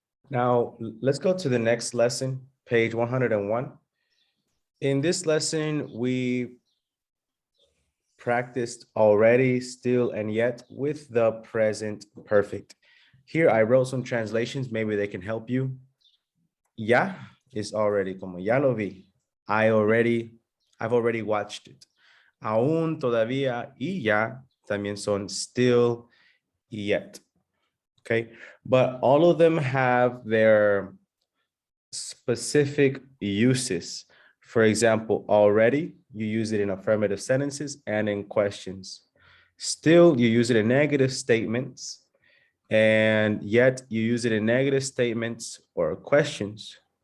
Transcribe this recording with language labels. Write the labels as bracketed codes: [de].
[en] Now, let's go to the next lesson, page 101. In this lesson, we practiced already, still, and yet with the present perfect. Here, I wrote some translations. Maybe they can help you. Ya is already, como ya lo vi. I've already watched it. [es] Aún, todavía, y ya también son still, yet. [en] Okay, but all of them have their specific uses. For example, already, you use it in affirmative sentences and in questions. Still, you use it in negative statements, and yet you use it in negative statements or questions.